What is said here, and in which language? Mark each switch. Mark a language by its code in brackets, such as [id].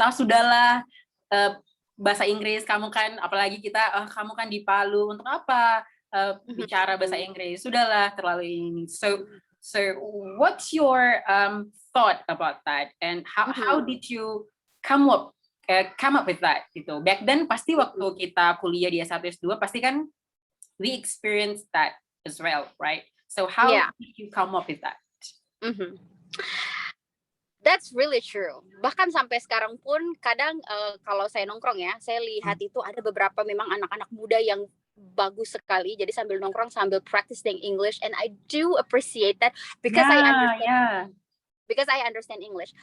[id] Sudahlah, bahasa Inggris kamu kan, apalagi kita, kamu kan di Palu, untuk apa bicara bahasa Inggris? Sudahlah, terlalu ini. [en] So what's your thought about that? And how did you come up with that [id] gitu. [en] Back then [id] pasti waktu kita kuliah di S1 S2 pasti kan [en] we experienced that as well, right? So how did you come up with that? That's really true. [id] Bahkan sampai sekarang pun kadang kalau saya nongkrong ya, saya lihat itu ada beberapa memang anak-anak muda yang bagus sekali. Jadi sambil nongkrong sambil practicing English, [en] and I do appreciate that because I understand. Because I understand English.